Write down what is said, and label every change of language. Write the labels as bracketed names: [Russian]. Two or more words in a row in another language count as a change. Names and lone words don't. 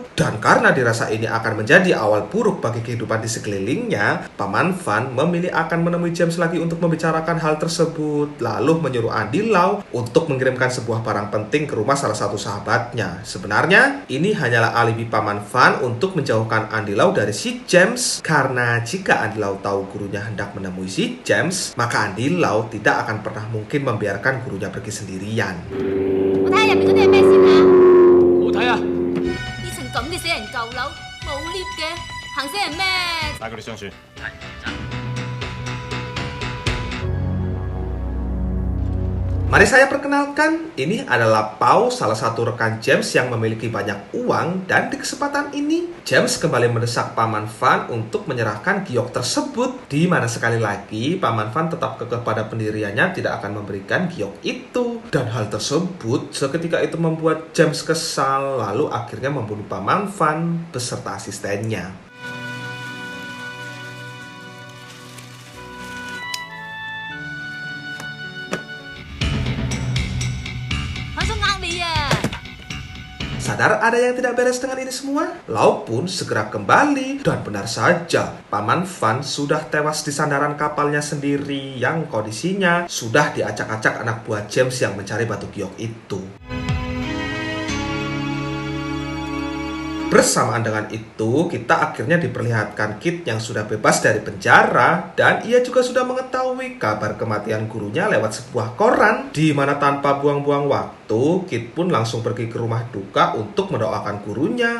[Indonesian] Dan karena dirasa ini akan menjadi awal buruk bagi kehidupan di sekelilingnya, Paman Fan memilih akan menemui James lagi untuk membicarakan hal tersebut, lalu menyuruh Andy Lau untuk mengirimkan sebuah barang penting ke rumah salah satu sahabatnya. Sebenarnya, ini hanyalah alibi Paman Fan untuk menjauhkan Andy Lau dari si James, karena jika Andy Lau tahu gurunya hendak menemui si James, maka Andy Lau tidak akan pernah mungkin membiarkan gurunya pergi sendirian. [Cantonese] 我睇下入邊嗰啲係咩先啊？冇睇啊！呢層咁嘅死人舊樓，冇 lift 嘅，行死人咩？帶佢哋上船。 [Indonesian] Mari saya perkenalkan, ini adalah Pau, salah satu rekan James yang memiliki banyak uang, dan di kesempatan ini James kembali mendesak Paman Fan untuk menyerahkan giok tersebut, di mana sekali lagi Paman Fan tetap kekeh pada pendiriannya tidak akan memberikan giok itu. Dan hal tersebut seketika itu membuat James kesal, lalu akhirnya membunuh Paman Fan beserta asistennya. [Cantonese] 我想呃你啊！ [Indonesian] Sadar ada yang tidak beres dengan ini semua? Lau pun segera kembali, dan benar saja, Paman Fan sudah tewas di sandaran kapalnya sendiri yang kondisinya sudah diacak-acak anak buah James yang mencari batu giok itu. Bersamaan dengan itu, kita akhirnya diperlihatkan Kit yang sudah bebas dari penjara, dan ia juga sudah mengetahui kabar kematian gurunya lewat sebuah koran, di mana tanpa buang-buang waktu, Kit pun langsung pergi ke rumah duka untuk mendoakan gurunya.